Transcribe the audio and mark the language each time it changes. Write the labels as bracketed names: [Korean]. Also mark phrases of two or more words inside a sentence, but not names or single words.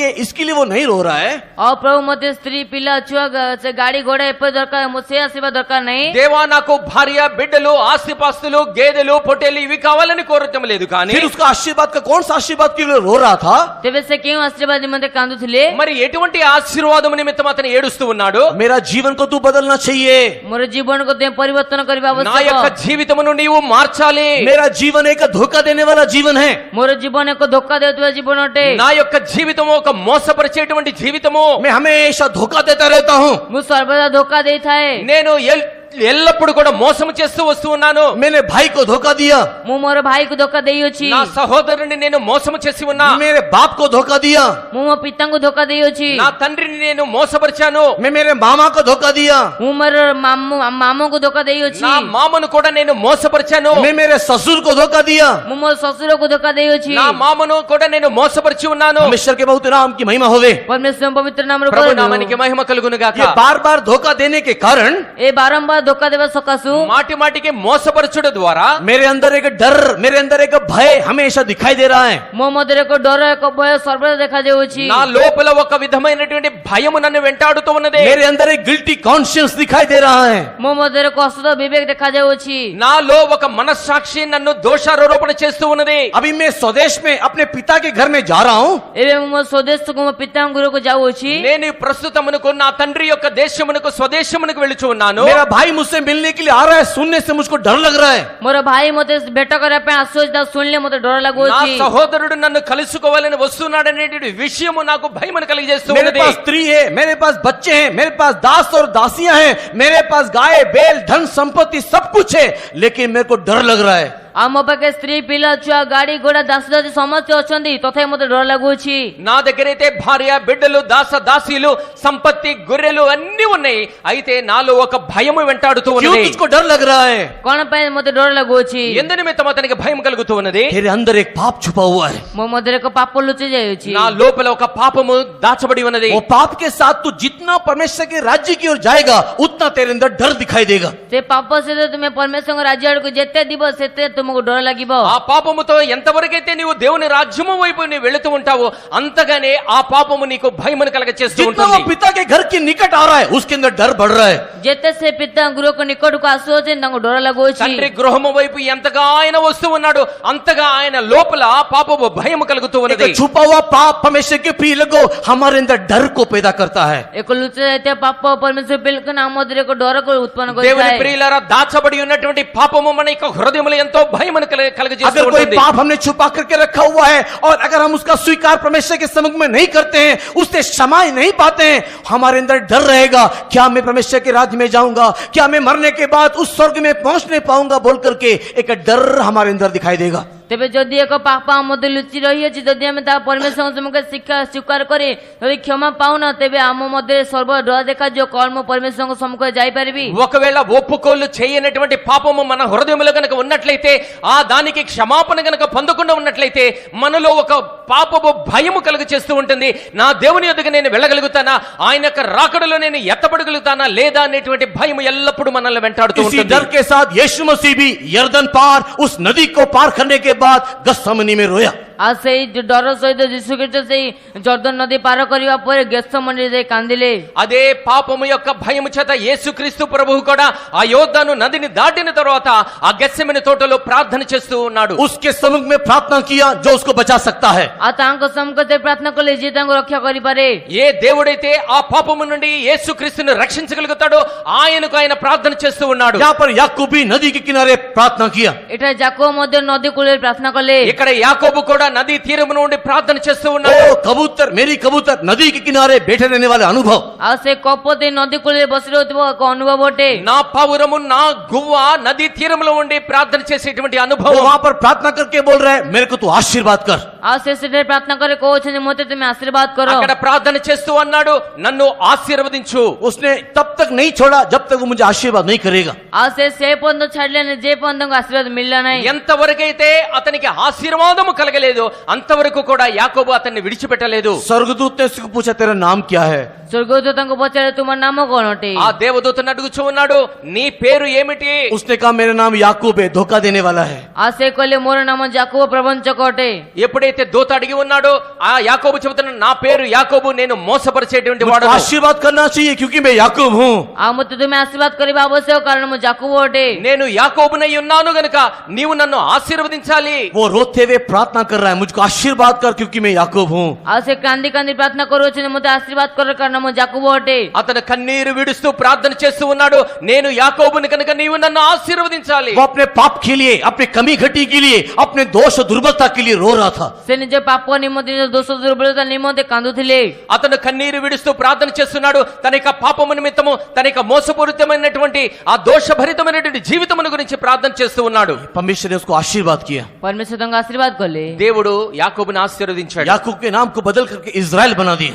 [Hindi] इसके लिए वो नहीं रो रहा है. [Odia] ଆଉ ପ୍ରଭୁ ମତେ ସ୍ତ୍ରୀ ପିଲା ଛୁଆ ସେ ଗାଡି ଘୋଡା ଏପରି ଦରକାର, ସେ ଆଶୀର୍ବାଦ ଦରକାର ନାହିଁ. [Telugu] దేవా నాకు భార్య బిడ్డలు ఆస్తిపాస్తులు గేదెలు పొట్టేలు ఇవి కావాలని కోరటం లేదు. కానీ [Hindi] फिर उसका आशीर्वाद का कौन सा आशीर्वाद के लिए रो रहा था? [Odia] ତେବେ ସେ କେଉଁ ଆଶୀର୍ବାଦ ନିମନ୍ତେ କାନ୍ଦୁଥିଲେ? [Telugu] మరి ఎటువంటి ఆశీర్వాదం నిమిత్తం అతను ఏడుస్తూ ఉన్నాడు? [Hindi] मेरा जीवन को तू बदलना चाहिए. [Odia] ମୋର ଜୀବନକୁ ତୁମେ ପରିବର୍ତ୍ତନ କରିବା [Telugu] నా యొక్క [Odia] ଆବଶ୍ୟକ. [Telugu] జీవితమును నీవు మార్చాలి. [Hindi] मेरा जीवन एक धोखा देने वाला जीवन है. [Odia] ମୋର ଜୀବନ ଏକ ଧୋକା ଦେଉଥିବା ଜୀବନ ଅଟେ. [Telugu] నా యొక్క జీవితము ఒక మోసపరిచేటువంటి జీవితము. [Hindi] मैं हमेशा धोखा देता रहता हूँ. [Odia] ମୁଁ ସର୍ବଦା ଧୋକା ଦେଇଥାଏ. [Telugu] నేను ఎల్లప్పుడు కూడా మోసం చేస్తూ వస్తూ ఉన్నాను. [Hindi] मैंने भाई को धोखा दिया. [Odia] ମୁଁ ମୋର ଭାଇକୁ ଧୋକା ଦେଇଅଛି. [Telugu] నా సహోదరుని నేను మోసం చేసి ఉన్నా. [Hindi] मेरे बाप को धोखा दिया. [Odia] ମୁଁ ମୋ ପିତାଙ୍କୁ ଧୋକା ଦେଇଅଛି. [Telugu] నా తండ్రిని నేను మోసపరిచాను. [Hindi] मैं मेरे मामा को धोखा दिया. [Odia] ମୁଁ ମୋର ମାମୁଙ୍କୁ ଧୋକା ଦେଇଅଛି. [Telugu] నా మామను కూడా నేను మోసపరిచాను. [Hindi] मैं मेरे ससुर को धोखा दिया. [Odia] ମୁଁ ମୋର ଶ୍ୱଶୁରକୁ ଧୋକା ଦେଇଅଛି. [Telugu] నా మామను కూడా నేను మోసపరిచి ఉన్నాను. [Hindi] परमेश्वर के बहुत नाम की महिमा होवे. [Odia] ପରମେଶ୍ୱର ପବିତ୍ର ନାମରେ [Telugu] ప్రభు నామానికి మహిమ కలుగును [Hindi] ये [Telugu] గాక. [Hindi] बार बार धोखा देने के कारण [Odia] ଏ ବାରମ୍ବାର ଧୋକା ଦେବା ସକାଶୁ [Telugu] మాటి మాటికి మోసపరచుడు ద్వారా [Hindi] मेरे अंदर एक डर, मेरे अंदर एक भय हमेशा दिखाई दे रहा है. [Odia] ମୋ ମଧ୍ୟରେ ଏକ ଡର ଏକ ଭୟ ସର୍ବଦା ଦେଖାଯାଉଛି. [Telugu] నా లోపల ఒక విధమైనటువంటి భయము నన్ను వెంటాడుతూ ఉన్నది. [Hindi] मेरे अंदर एक [English] guilty conscious [Hindi] दिखाई दे रहा है. [Odia] ମୋ ମଧ୍ୟରେ ଏକ ଅଶୁଦ୍ଧ ବିବେକ ଦେଖାଯାଉଛି. [Telugu] నాలో ఒక మనస్సాక్షి నన్ను దోషారోపణ చేస్తూ ఉన్నది. [Hindi] अभी मैं स्वदेश में अपने पिता के घर में जा रहा हूँ. [Odia] ଏବେ ମୁଁ ମୋ ସ୍ୱଦେଶକୁ ମୋ ପିତାଙ୍କ ଗୃହକୁ ଯାଉଅଛି. [Telugu] నేను ప్రస్తుతమునకు నా తండ్రి యొక్క దేశమునకు స్వదేశమునకు వెళుచు ఉన్నాను. [Hindi] मेरा भाई मुझसे मिलने के लिए आ रहा है. सुनने से मुझको डर लग रहा है. [Odia] ମୋର ଭାଇ ମୋତେ ଭେଟ କରିବା ପାଇଁ ଆସୁଅଛି. ତାକୁ ଶୁଣିଲେ ମୋତେ ଡର [Telugu] నా [Odia] ଲାଗୁଅଛି. [Telugu] సహోదరుడు నన్ను కలుసుకోవాలని వస్తున్నాడనేటువంటి విషయము నాకు భయమును కలిగజేస్తూ [Hindi] मेरे [Telugu] ఉన్నది. [Hindi] पास स्त्री है, मेरे पास बच्चे हैं, मेरे पास दास और दासियां हैं, मेरे पास गाय, बैल, धन संपत्ति सब कुछ है, लेकिन मेरे को डर लग रहा है. [Odia] ଆଉ ମୋ ପାଖେ ସ୍ତ୍ରୀ ପିଲା ଛୁଆ ଗାଡି ଘୋଡା ଦାସ ଦାସୀ ସମସ୍ତେ ଅଛନ୍ତି. ତଥାପି ମୋତେ ଡର ଲାଗୁଅଛି. [Telugu] నా దగ్గరైతే భార్య బిడ్డలు దాస దాసీలు సంపత్తి గొర్రెలు అన్ని ఉన్నాయి. అయితే నాలో ఒక భయము వెంటాడుతూ [Hindi] क्यों [Telugu] ఉన్నది. [Hindi] तुझको डर लग रहा है? [Odia] କଣ ପାଇଁ ମୋତେ ଡର ଲାଗୁଅଛି? [Telugu] ఎందు నిమిత్తం అతనికి భయం కలుగుతూ ఉన్నది? [Hindi] तेरे अंदर एक पाप छुपा हुआ है. [Odia] ମୋ ମଧ୍ୟରେ ଏକ ପାପ ଲୁଚି ଯାଇଅଛି. [Telugu] నా లోపల ఒక పాపము దాచబడి ఉన్నది. [Hindi] वो पाप के साथ तू जितना परमेश्वर के राज्य की ओर जाएगा उतना तेरे अंदर डर दिखाई देगा. [Odia] ସେ ପାପ ସହିତ ତୁମେ ପରମେଶ୍ୱରଙ୍କ ରାଜ୍ୟ ଆଡକୁ ଯେତେ ଯିବ ସେତେ ତୁମକୁ ଡର ଲାଗିବ. [Telugu] ఆ పాపముతో ఎంతవరకైతే నీవు దేవుని రాజ్యము వైపు నీవు వెళుతూ ఉంటావో అంతగానే ఆ పాపము నీకు భయమును కలగ చేస్తూ [Hindi] जितना [Telugu] ఉంటుంది. [Hindi] वो पिता के घर के निकट आ रहा है उसके अंदर डर बढ़ रहा है. [Odia] ଯେତେ ସେ ପିତା ଗୃହକୁ ନିକଟକୁ ଆସୁଅଛି ତାଙ୍କୁ ଡର ଲାଗୁଅଛି. [Telugu] తండ్రి గృహము వైపు ఎంతగా ఆయన వస్తూ ఉన్నాడు అంతగా ఆయన లోపల పాపము భయము కలుగుతూ ఉన్నది. [Hindi] एक छुपा हुआ पाप परमेश्वर के प्रिय लोगों हमारे अंदर डर को पैदा करता है. [Odia] ଏକ ଲୁଚି ଯାଇଥିବା ପାପ ପରମେଶ୍ୱର ପିଲାକୁ ଆମ ମଧ୍ୟରେ ଏକ ଡରକୁ ଉତ୍ପନ୍ନ [Telugu] దేవుని [Odia] କରିଥାଏ. [Telugu] ప్రియులారా దాచబడి ఉన్నటువంటి పాపము మన యొక్క హృదయములో ఎంతో భయమును కలగజేస్తూ [Hindi] अगर कोई [Telugu] ఉంటుంది. [Hindi] पाप हमने छुपा करके रखा हुआ है और अगर हम उसका स्वीकार परमेश्वर के सम्मुख में नहीं करते हैं, उससे क्षमा नहीं पाते हैं, हमारे अंदर डर रहेगा. क्या मैं परमेश्वर के राज्य में जाऊंगा? क्या मैं मरने के बाद उस स्वर्ग में पहुंच नहीं पाऊंगा? बोल करके एक डर हमारे अंदर दिखाई देगा. [Odia] ତେବେ ଯଦି ଏକ ପାପ ଆମ ମଧ୍ୟରେ ଲୁଚି ରହିଅଛି, ଯଦି ଆମେ ତାହା ପରମେଶ୍ୱରଙ୍କ ସମ୍ମୁଖରେ ସ୍ୱୀକାର କରି ଯଦି କ୍ଷମା ପାଉନା, ତେବେ ଆମ ମଧ୍ୟରେ ସର୍ବ ଡର ଦେଖାଯିବ, କଳ ମୁଁ పరమేశ్వరంଙ୍କ ସମ୍ମୁଖରେ ଯାଇପାରିବି। [Telugu] ఒకవేళ ఒప్పుకోలు చేయనటువంటి పాపము మన హృదయంలో కనుక ఉన్నట్లయితే, ఆ దానికి క్షమాపణ కనుక పొందకుండా ఉన్నట్లయితే మనలో ఒక పాపపు భయము కలుగ చేస్తూ ఉంటుంది. నా దేవుని యొద్దకు నేను వెళ్ళగలుగుతానా, ఆయన యొక్క రాకడలో నేను ఎత్తబడగలుగుతానా లేదా అనేటువంటి భయం ఎల్లప్పుడూ మనల్ని వెంటాడుతూ [Hindi] इसी [Telugu] ఉంటుంది. [Hindi] डर के साथ यीशु मसीह भी यरदन पार उस नदी को पार करने के बाद गत्समनी में रोया। [Odia] ଆଉ ସେଇ ଡର ସହିତ ଯୀଶୁଖ୍ରୀଷ୍ଟ ସେଇ ଜର୍ଦ୍ଦନ ନଦୀ ପାର କରିବା ପରେ ଗେତ୍ସେମନୀରେ ଯାଇ କାନ୍ଦିଲେ। [Telugu] అదే పాపము యొక్క భయము చేత యేసుక్రీస్తు ప్రభువు కూడా ఆ యోర్దాను నదిని దాటిన తర్వాత ఆ గెత్సెమనే తోటలో ప్రార్థన చేస్తూ ఉన్నాడు. [Hindi] उसके सम्मुख में प्रार्थना किया जो उसको बचा सकता है। [Odia] ଆଉ ତାଙ୍କ ସମ୍ମୁଖରେ ପ୍ରାର୍ଥନା କଲେ ଯିଏ ତାଙ୍କୁ ରକ୍ଷା କରିପାରେ। [Telugu] ఏ దేవుడైతే ఆ పాపము నుండి యేసుక్రీస్తును రక్షించగలుగుతాడో ఆయనకు ఆయన ప్రార్థన చేస్తూ ఉన్నాడు. [Hindi] यहाँ पर याकूब भी नदी के किनारे प्रार्थना किया। [Odia] ଏଠାରେ ଯାକୋବ ମଧ୍ୟ ନଦୀ କୂଳରେ ପ୍ରାର୍ଥନା କଲେ। [Telugu] ఇక్కడ యాకోబు కూడా నదీ తీరము నుండి ప్రార్థన చేస్తూ [Hindi] ओ [Telugu] ఉన్నాడు. [Hindi] कबूतर, मेरी कबूतर, नदी के किनारे बैठे रहने वाले अनुभव। [Odia] ଆଉ ସେ କପୋତ ନଦୀ କୂଳରେ ବସି ରହୁଥିବା ଏକ ଅନୁଭବ ଅଟେ। [Telugu] నా పావురము నా గువ్వ నదీ తీరములో ఉండి ప్రార్థన చేసేటువంటి [Hindi] वो [Telugu] అనుభవం. [Hindi] वहां पर प्रार्थना करके बोल रहे हैं, मेरे को तू आशीर्वाद कर। [Odia] ଆଉ ସେ ସେଠାରେ ପ୍ରାର୍ଥନା କରି କହୁଛନ୍ତି ମୋତେ ତୁମେ ଆଶୀର୍ବାଦ କର। [Telugu] అక్కడ ప్రార్థన చేస్తూ అన్నాడు, నన్ను ఆశీర్వదించు. [Hindi] उसने तब तक नहीं छोड़ा जब तक वो मुझे आशीर्वाद नहीं करेगा। [Odia] ଆଉ ସେ ପର୍ଯ୍ୟନ୍ତ ଛାଡ଼ିଲେନି ଯେ ପର୍ଯ୍ୟନ୍ତ ତାଙ୍କୁ ଆଶୀର୍ବାଦ ମିଳିଲା ନାହିଁ। [Telugu] ఎంతవరకైతే అతనికి ఆశీర్వాదము కలగలేదు అంతవరకు కూడా యాకోబు అతన్ని విడిచిపెట్టలేదు. [Hindi] स्वर्गदूत ने उसको पूछा, तेरा नाम क्या है? [Odia] ସ୍ୱର୍ଗଦୂତ ତାଙ୍କୁ ପଚାରେ ତୁମ ନାମ କଣ ଅଟେ? [Telugu] ఆ దేవదూతను అడుగుచూ ఉన్నాడు, నీ పేరు ఏమిటి? [Hindi] उसने कहा, मेरा नाम याकूब है, धोखा देने वाला है। [Odia] ଆଉ ସେ କହିଲେ ମୋର ନାମ ଯାకోବ ପ୍ରବଞ୍ଚକ ଅଟେ। [Telugu] ఎప్పుడైతే దూత అడిగి ఉన్నాడో ఆ యాకోబు చెబుతున్నాడు, నా పేరు యాకోబు, నేను మోసపరిచేటువంటి వాడు. [Hindi] मुझको आशीर्वाद करना चाहिए क्योंकि मैं याकूब हूँ। [Odia] ଆଉ ମୋତେ ତୁମେ ଆଶୀର୍ବାଦ କରିବା ଆବଶ୍ୟକ କାରଣ ମୁଁ ଯାకోବ ଅଟେ। [Telugu] నేను యాకోబునై ఉన్నాను గనుక నీవు నన్ను ఆశీర్వదించాలి. [Hindi] वो रोते हुए प्रार्थना कर रहा है, मुझको आशीर्वाद कर क्योंकि मैं याकूब हूँ। [Odia] ଆଉ ସେ କାନ୍ଦି କାନ୍ଦି ପ୍ରାର୍ଥନା କରୁଅଛନ୍ତି ମୋତେ ଆଶୀର୍ବାଦ କର କାରଣ ମୁଁ ଯାకోବ ଅଟେ। [Telugu] అతను కన్నీరు విడుస్తూ ప్రార్థన చేస్తూ ఉన్నాడు, నేను యాకోబుని కనుక నీవు నన్ను ఆశీర్వదించాలి. [Hindi] वो अपने पाप के लिए, अपने कमी घटी के लिए, अपने दोष और दुर्बलता के लिए रो रहा था। [Odia] ସେ ନିଜ ପାପ ନିମନ୍ତେ ନିଜ ଦୋଷ ଦୁର୍ବଳତା ନିମନ୍ତେ କାନ୍ଦୁଥିଲେ। [Telugu] అతను కన్నీరు విడుస్తూ ప్రార్థన చేస్తున్నాడు, తన యొక్క పాపము నిమిత్తము, తన యొక్క మోసపూరితమైనటువంటి ఆ దోషభరితమైనటువంటి జీవితమును గురించి ప్రార్థన చేస్తూ ఉన్నాడు. [Hindi] परमेश्वर ने उसको आशीर्वाद किया। [Odia] ପରମେଶ୍ୱର ତାଙ୍କୁ ଆଶୀର୍ବାଦ କଲେ। [Telugu] దేవుడు యాకోబుని ఆశీర్వదించాడు. [Hindi] याकूब के नाम को बदल करके इजराइल बना दिया।